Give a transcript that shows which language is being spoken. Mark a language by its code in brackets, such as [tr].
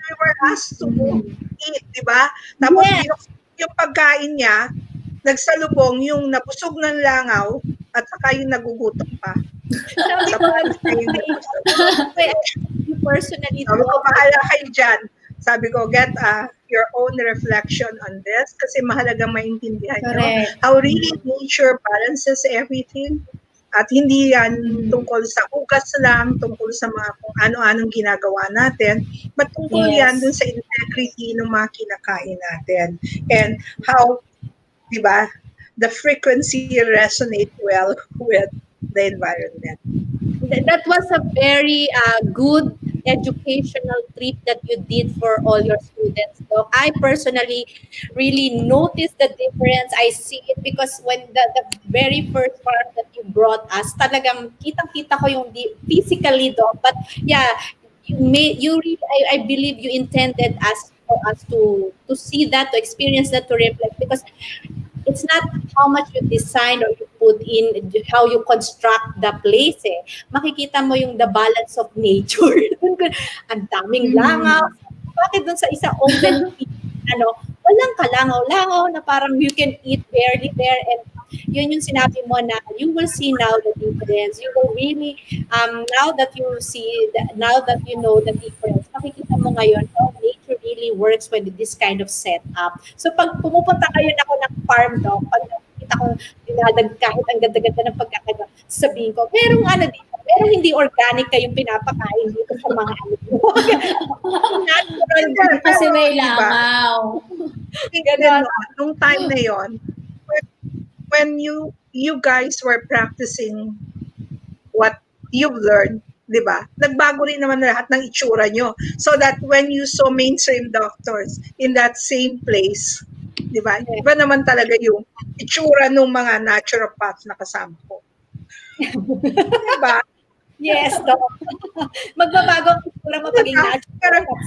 [en] we were asked to eat, [tl] di ba? Tapos [en] yes, [tl] yung pagkain niya, nagsalubong yung nabusog ng langaw at saka yung nagugutom pa. sabi Sa ko, paano kayo nabusog. [en] personally, [tl] Sabi ko, [en] Doc, [tl] bahala kayo dyan. Sabi ko, [en] get your own reflection on this [tl] kasi mahalagang maintindihan nyo [en] Correct. how really nature balances everything. [tl] At hindi yan tungkol sa ugas lang, tungkol sa mga kung ano-anong ginagawa natin, but tungkol yan dun sa integrity ng mga kinakain natin. [en] And how, [tl] di ba, [en] the frequency resonate well with the environment. that was a very good educational trip that you did for all your students, Doc. I personally really noticed the difference. I see it because when the very first part that you brought us, [tl] talagang kitang-kita ko yung [en] physically, Doc. But yeah, I believe you intended us for us to see that, to experience that, to reflect because it's not how much you design or you put in, how you construct the place eh. [tl] Makikita mo yung [en] the balance of nature. [tl] Ang daming langaw. Bakit dun sa isa open walang kalangaw-langaw na parang [en] you can eat barely there and [tl] yun yung sinabi mo na [en] you will see now the difference. You will really, now that you see, now that you know the difference, [tl] makikita mo ngayon, [en] nature really works with this kind of setup. [tl] So pag pumupunta kayo na ako ng farm, pag nakikita ko kahit ang ganda-ganda ng pagkakaiba, sabihin ko, merong dito, merong hindi organic kayong pinapakain dito sa mga natural. Kasi may langaw. Ganun, nung [en] time [tl] na yon, [en] when you guys were practicing what you've learned, [tl] di ba? Nagbago rin naman lahat ng itsura nyo. [en] So that when you saw mainstream doctors in that same place, [tl] di ba? Iba naman talaga yung itsura ng mga naturopaths na kasama ko. Di ba? [en] Yes, Doc. [tl] Magbabago ang itsura mo paging natural.